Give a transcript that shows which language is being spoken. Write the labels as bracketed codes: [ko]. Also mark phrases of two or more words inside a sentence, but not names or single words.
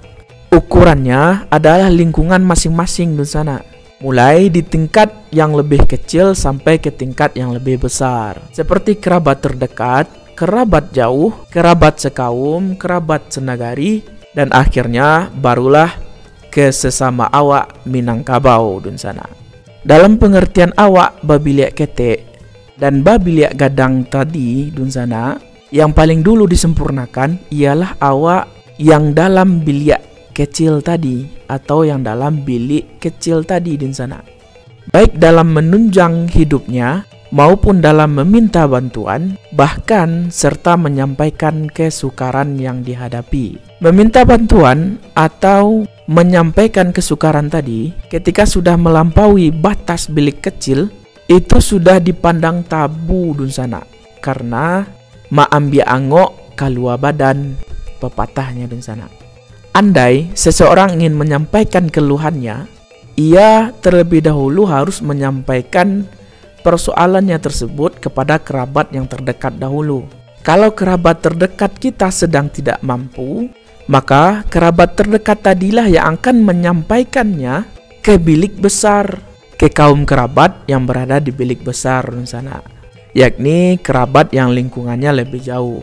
[id] Ukurannya adalah lingkungan masing-masing di sana, mulai di tingkat yang lebih kecil sampai ke tingkat yang lebih besar. Seperti kerabat terdekat, kerabat jauh, kerabat sekaum, kerabat senagari, dan akhirnya barulah ke sesama awak Minangkabau dun sana. Dalam pengertian [min] awak babiliak ketek dan babiliak gadang [id] tadi dun sana, yang paling dulu disempurnakan ialah awak yang dalam biliak kecil tadi atau yang dalam bilik kecil tadi dun sana. Baik dalam menunjang hidupnya maupun dalam meminta bantuan, bahkan serta menyampaikan kesukaran yang dihadapi. Meminta bantuan atau menyampaikan kesukaran tadi ketika sudah melampaui batas bilik kecil itu sudah dipandang tabu dun sana, karena [min] maambia angok kalua badan, [id] pepatahnya dun sana. Andai seseorang ingin menyampaikan keluhannya, ia terlebih dahulu harus menyampaikan persoalannya tersebut kepada kerabat yang terdekat dahulu. Kalau kerabat terdekat kita sedang tidak mampu, maka kerabat terdekat tadilah yang akan menyampaikannya ke bilik besar, ke kaum kerabat yang berada di bilik besar di sana, yakni kerabat yang lingkungannya lebih jauh.